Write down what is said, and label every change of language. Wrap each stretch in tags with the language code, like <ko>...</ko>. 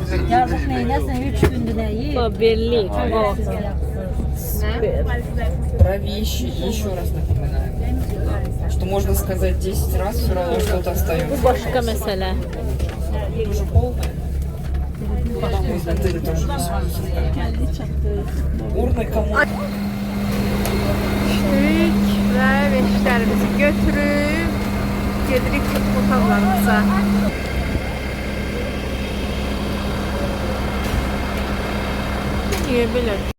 <az>Yazık neyləsin, 3 gündür nə yiyir? Faberlic.</az> <ru>Про вещи еще раз напоминаем, что можно сказать 10 раз, все равно что-то остается.</ru> <az>Bu başqa məsələ.</az> <ru>Уже полное. Потом мы изнутри тоже не сможем. Урны кому?</ru> <az>Düşdük və veşlərimizi götürüb gedirik otaqlarımıza. Niyə belə?</az>